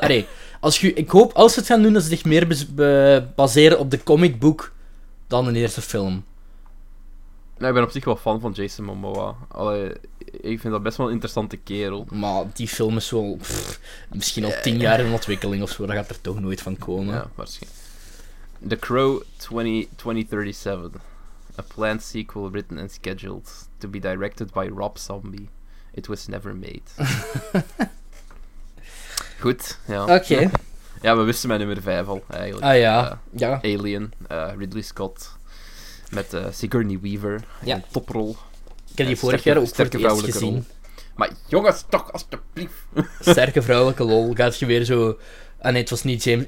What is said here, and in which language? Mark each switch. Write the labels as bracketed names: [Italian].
[Dutch] Allee, als ze het gaan doen, dat ze zich meer baseren op de comicboek dan de eerste film. Nou, ik ben op zich wel fan van Jason Momoa. Allee, ik vind dat best wel een interessante kerel. Maar die film is wel... misschien al 10 jaar in ontwikkeling of zo. Daar gaat er toch nooit van komen. Ja, waarschijnlijk. The Crow 2037. [English] A planned sequel written and scheduled to be directed by Rob Zombie. It was never made. [Dutch] Goed, ja. Oké. Okay. Ja, we wisten mijn nummer 5 al, eigenlijk. Ah ja, ja. Alien, Ridley Scott, met Sigourney Weaver, ja. In een toprol. Ik heb die vorig jaar ook sterke vrouwelijke gezien. Rol. Maar jongens, toch, alsjeblieft. Sterke vrouwelijke lol, gaat je weer zo... Ah nee, het was niet James...